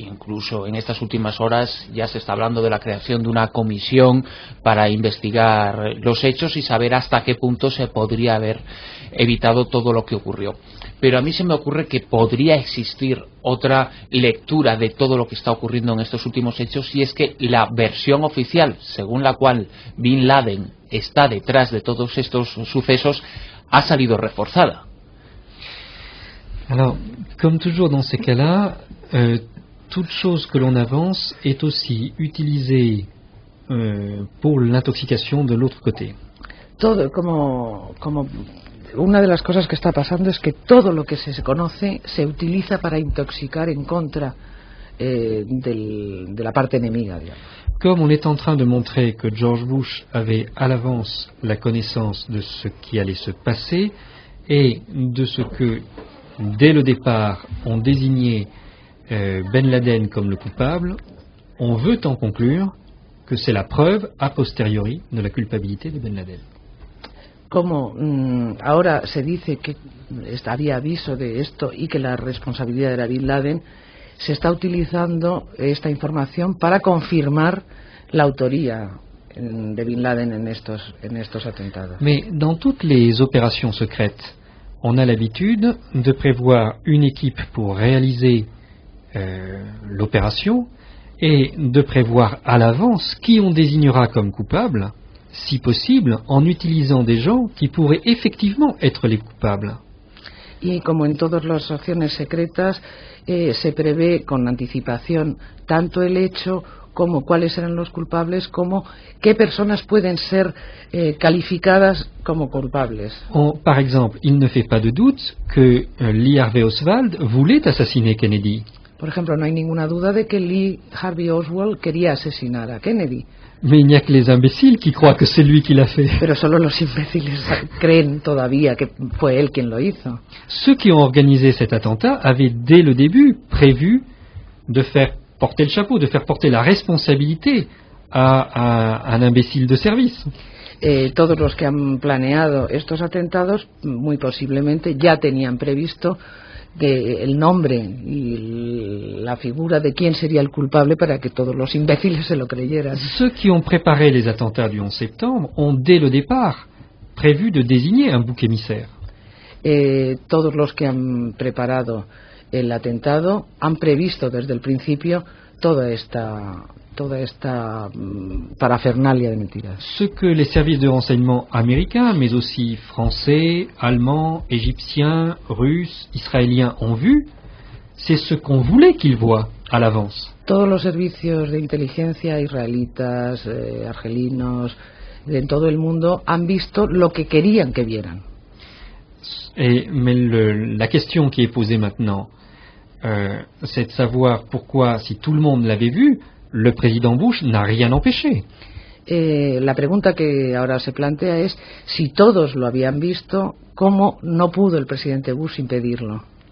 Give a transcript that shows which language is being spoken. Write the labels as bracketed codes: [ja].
[es] Incluso en estas últimas horas ya se está hablando de la creación de una comisión para investigar los hechos y saber hasta qué punto se podría haber evitado todo lo que ocurrió. Pero a mí se me ocurre que podría existir otra lectura de todo lo que está ocurriendo en estos últimos hechos, y es que la versión oficial, según la cual Bin Laden está detrás de todos estos sucesos, ha salido reforzada. [fr] Alors, comme toujours dans ces cas-là, toute chose que l'on avance est aussi utilisée pour l'intoxication de l'autre côté. [es] Todo, como una de las cosas que está pasando es que todo lo que se conoce se utiliza para intoxicar en contra de la parte enemiga, digamos. [fr] Comme on est en train de montrer que George Bush avait à l'avance la connaissance de ce qui allait se passer et de ce que, dès le départ, on désignait Ben Laden comme le coupable, on veut en conclure que c'est la preuve a posteriori de la culpabilité de Ben Laden. [es] Como ahora se dice que había aviso de esto y que la responsabilidad era Bin Laden, se está utilizando esta información para confirmar la autoría de Bin Laden en estos atentados. [fr] Mais dans toutes les opérations secrètes, on a l'habitude de prévoir une équipe pour réaliser l'opération et de prévoir à l'avance qui on désignera comme coupable, si possible, en utilisant des gens qui pourraient effectivement être les coupables. [es] Y como en todas las acciones secretas, se prevé con anticipación tanto el hecho como cuáles serán los culpables, como qué personas pueden ser calificadas como culpables. [fr] Par exemple, il ne fait pas de doute que Lee Harvey Oswald voulait assassiner Kennedy. [es] Por ejemplo, no hay ninguna duda de que Lee Harvey Oswald quería asesinar a Kennedy. [fr] Mais il n'y a que les imbéciles qui croient que c'est lui qui l'a fait. [es] Pero solo los imbéciles creen todavía que fue él quien lo hizo. [fr] Ceux qui ont organisé cet attentat avaient dès le début prévu de faire porter le chapeau, de faire porter la responsabilité à un imbécile de service. [es] Todos los que han planeado estos atentados muy posiblemente ya tenían previsto el nombre y la figura de quién sería el culpable para que todos los imbéciles se lo creyeran. [fr] Ceux qui ont préparé les attentats du 11 septembre ont dès le départ prévu de désigner un bouc émissaire. [es] Todos los que han preparado el atentado han previsto desde el principio toda esta parafernalia de mentiras. [fr] Ce que les services de renseignement américains, mais aussi français, allemands, égyptiens, russes, israéliens ont vu, c'est ce qu'on voulait qu'ils voient à l'avance. [es] Todos los servicios de inteligencia israelitas, argelinos, en todo el mundo han visto lo que querían que vieran. [fr] Mais la question qui est posée maintenant, c'est de savoir pourquoi, si tout le monde l'avait vu, le président Bush n'a rien empêché. [es] la pregunta que ahora se plantea es si todos lo habían visto, ¿cómo no pudo el presidente Bush impedirlo?